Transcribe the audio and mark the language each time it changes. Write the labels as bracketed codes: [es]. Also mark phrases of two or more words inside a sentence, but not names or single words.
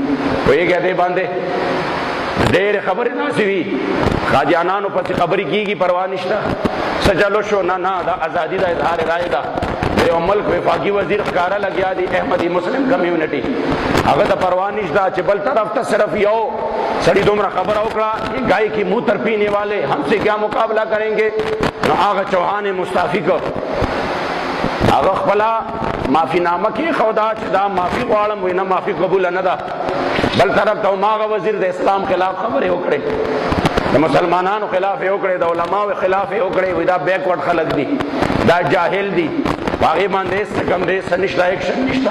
[ps] پوهېږې دې باندې ډېرې خبرې داسې وي قادیانانو پسې خبرې کېږي، پروا نشته، څه چلو شو، نه دا ازادي ده، اظهار رایې ده. یو ملک وفاقي وزیر ښکاره لګیا دی احمدي مسلم کمیونټي، هغه ته پروا نشته چې بل طرف ته صرف یو سړي دومره خبره وکړه [ur] گائے کی منہ تر پینے والے ہم سے کیا مقابلہ کریں گے، [ps] نو هغه چوهان مستعفی کو هغه خپله معافي نامه کې ښوده چې دا معافي غواړم، وایي نه معافي قبوله نه ده. بل طرف ته هماغه وزیر د اسلام خلاف خبرې وکړې، د مسلمانانو خلاف یې وکړې، د علماو خلاف یې وکړې، وایي دا بیکورډ خلک دي، دا جاهل دي، هغې باندې هېڅ کم دی څه نشته، ایکشن نشته.